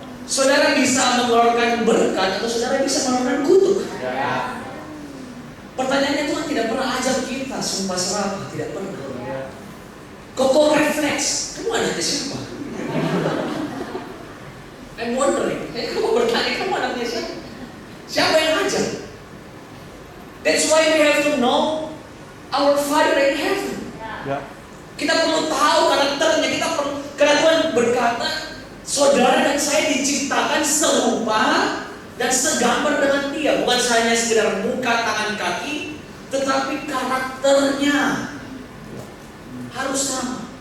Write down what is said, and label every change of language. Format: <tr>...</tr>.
<id>Saudara bisa mengeluarkan berkat atau saudara bisa mengeluarkan kutuk. Pertanyaannya, Tuhan tidak pernah ajak kita sumpah serapah, tidak pernah. Kok refleks, kamu anaknya siapa?</id> <en>I'm wondering,</en> <id>kamu bertanya kamu anaknya siapa? Siapa yang ajak?</id> <en>That's why we have to know our Father in heaven.</en> <id>Kita perlu tahu karakternya, karena Tuhan berkata, saudara dan saya diciptakan serupa dan segambar dengan Dia. Bukan hanya sekedar muka, tangan, kaki, tetapi karakternya harus sama.</id>